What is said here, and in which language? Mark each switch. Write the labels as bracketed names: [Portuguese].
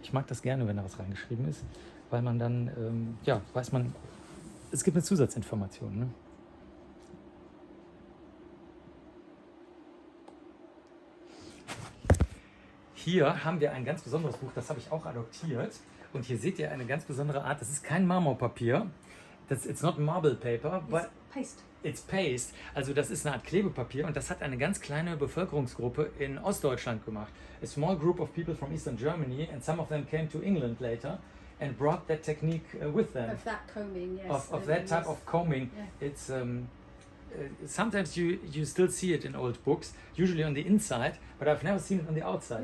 [German] Ich mag das gerne, wenn da was reingeschrieben ist, weil man dann, weiß man, es gibt eine Zusatzinformation. Ne? Hier haben wir ein ganz besonderes Buch, das habe ich auch adoptiert. Und hier seht ihr eine ganz besondere Art. Das ist kein Marmorpapier. [English] It's not marble paper, but it's paste. [German] Also das ist eine Art Klebepapier und das hat eine ganz kleine Bevölkerungsgruppe in Ostdeutschland gemacht. [English] A small group of people from Eastern Germany, and some of them came to England later and brought that technique with them. Of that combing, yes. Of that type of combing. Yeah. It's sometimes you still see it in old books, usually on the inside, but I've never seen it on the outside.